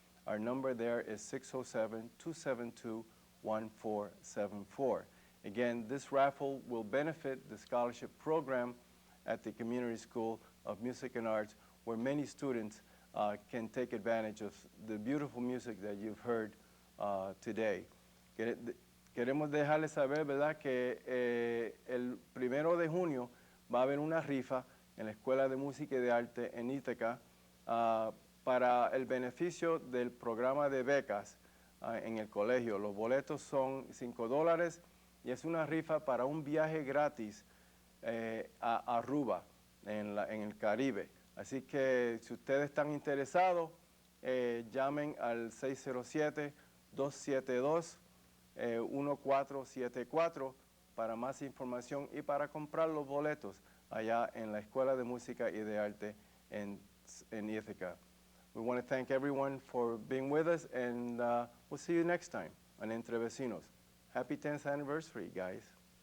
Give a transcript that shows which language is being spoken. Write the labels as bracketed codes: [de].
[en] Our number there is 607-272-1474. Again, this raffle will benefit the scholarship program at the Community School of Music and Arts, where many students can take advantage of the beautiful music that you've heard today. [es] Queremos dejarles saber, ¿verdad?, que el 1 de junio va a haber una rifa en la Escuela de Música y de Arte en Ítaca para el beneficio del programa de becas en el colegio. Los boletos son $5 y es una rifa para un viaje gratis a Aruba, en el Caribe. Así que si ustedes están interesados, llamen al 607-272-1474 para más información y para comprar los boletos allá en la Escuela de Música y de Arte en Ithaca. [en] We want to thank everyone for being with us, and we'll see you next time on Entre Vecinos. Happy 10th anniversary, guys.